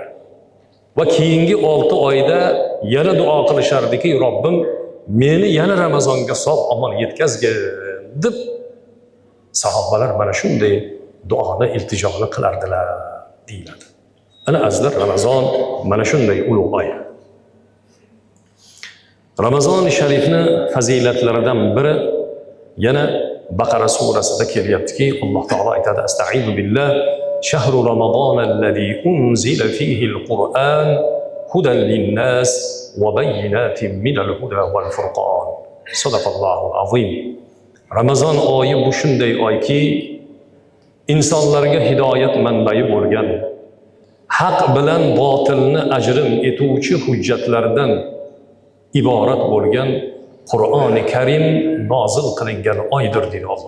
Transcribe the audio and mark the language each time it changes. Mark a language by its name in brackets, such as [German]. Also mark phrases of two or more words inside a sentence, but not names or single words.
[Uzbek] Va keyingi 6 oyda yana duo qilishardiki, Robbim meni yana Ramazonga sog' omon yetkazgin deb sahobalar mana shunday duoni, iltijoni qilardilar deyiladi. Ana azizlar, Ramazon mana shunday ulug' oy. Ramazon-i Sharifni fazilatlaridan biri yana Baqara surasida kelyaptiki, Alloh taolo aytadi: [Arabic] "أستعيذ بالله، شهر رمضان الذي أنزل فيه القرآن هدى للناس وبينات من الهدى والفرقان." صدق الله العظيم. [Uzbek] Ramazon oyi bu shunday oyki, insonlarga hidoyat manbai bo'lgan, haq bilan botilni ajrim etuvchi hujjatlardan iborat bo'lgan Qur'oni Karim nozil qilingan oydir deydi Alloh.